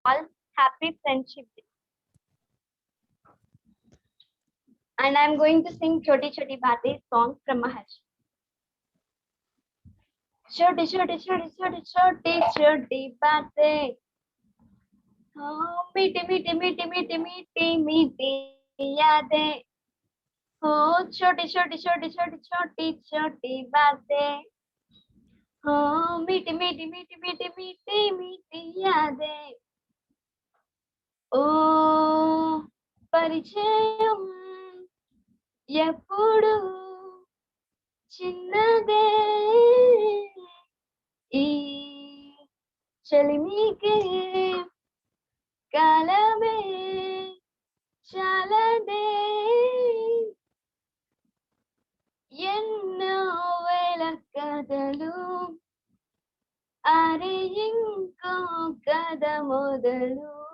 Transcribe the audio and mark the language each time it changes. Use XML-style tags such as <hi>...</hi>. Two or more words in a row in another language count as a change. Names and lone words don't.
<en>All happy friendship day. And I'm going to sing Choti Choti Baatein song from Maharashtra.</en> <hi>छोटी छोटी छोटी छोटी छोटी छोटी बातें. ओह, मीठी मीठी मीठी मीठी मीठी मीठी यादें. ओह, छोटी छोटी छोटी छोटी छोटी छोटी बातें. ओह, मीठी मीठी मीठी मीठी मीठी मीठी यादें.</hi> <te>Oh, పరిచయం ఎప్పుడు చిన్నదే ఈ చలిమికే కాలమే చాలదే ఎన్నో వేల కథలు అరే ఇంకో కథ మొదలు</te>